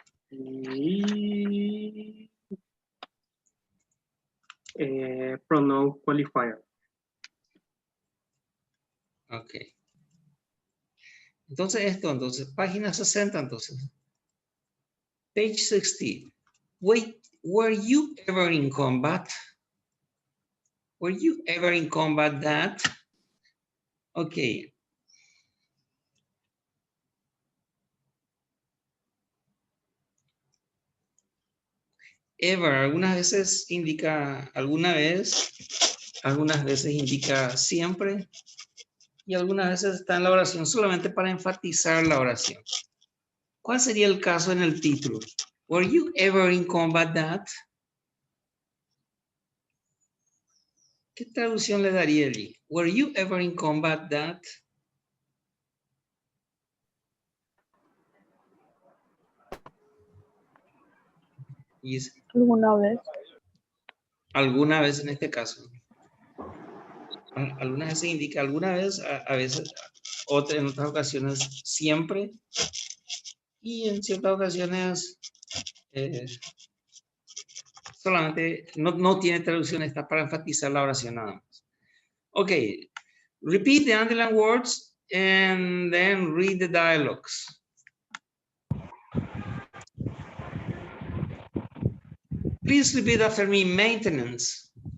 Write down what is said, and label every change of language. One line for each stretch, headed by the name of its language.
English: Y pronoun qualifier. Ok.
Spanish: Entonces página 60 entonces.
English: Page 60. Wait, were you ever in combat? Were you ever in combat that? Ok.
Spanish: Ever, algunas veces indica alguna vez, algunas veces indica siempre y algunas veces está en la oración solamente para enfatizar la oración. ¿Cuál sería el caso en el título?
English: Were you ever in combat that?
Spanish: ¿Qué traducción le daría allí?
English: Were you ever in combat that?
Spanish: ¿Alguna vez? Alguna vez en este caso. Algunas veces indica alguna vez, a veces, en otras ocasiones siempre. Y en ciertas ocasiones solamente no tiene traducción, está para enfatizar la oración nada más.
English: Ok, repeat the underlined words and then read the dialogues. Please repeat after me, maintenance.